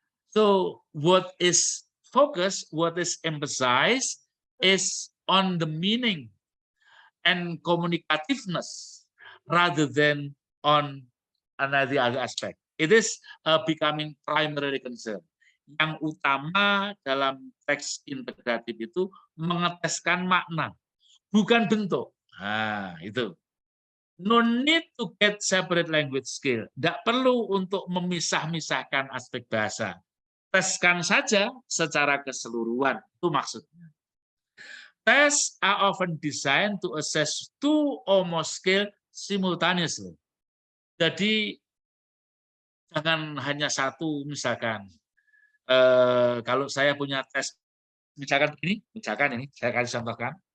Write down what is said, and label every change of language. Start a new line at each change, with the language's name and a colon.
English: So what is focused, what is emphasized is on the meaning and communicativeness rather than on another aspect. It is becoming primary concern.
Indonesian: Yang utama dalam teks integratif itu mengeteskan makna, bukan bentuk. Nah, itu.
English: No need to get separate language skill.
Indonesian: Tidak perlu untuk memisah-misahkan aspek bahasa. Teskan saja secara keseluruhan. Itu maksudnya.
English: Tests are often designed to assess two or more skills simultaneously.
Indonesian: Jadi jangan hanya satu, misalkan. Kalau saya punya tes, misalkan ini, saya kasih contohkan.